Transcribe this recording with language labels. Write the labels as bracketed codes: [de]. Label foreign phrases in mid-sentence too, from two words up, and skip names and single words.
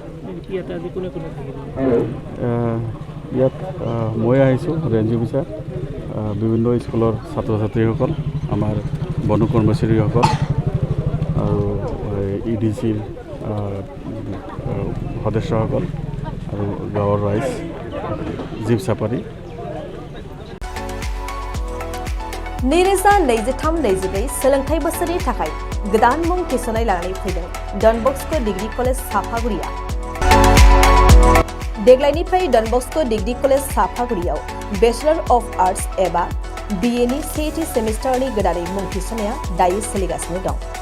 [as] ইয়াত মই আহিছোঁ ৰেঞ্জ অফিচাৰ, বিভিন্ন স্কুলৰ ছাত্ৰ ছাত্ৰীসকল, আমাৰ বন কৰ্মচাৰীসকল, আৰু EDCৰ সদস্যসকল, আৰু গাঁৱৰ ৰাইজ, জীপ চাপাৰী। [brx] नैरोजा 23-24 सोलोंथाइ बोसोरनि थाखाय गोदान मुं थिसननाय लानानै फैदों डन बस्क' डिग्री कलेज साफागुरिया। देग्लायनिफ्राय डन बस्क' डिग्री कलेज साफागुरियाव [en] Bachelor of Arts [brx] एबा BA नि सेथि सेमिस्टारनि गोदानै मुं थिसननाया दायो सोलिगासिनो दं।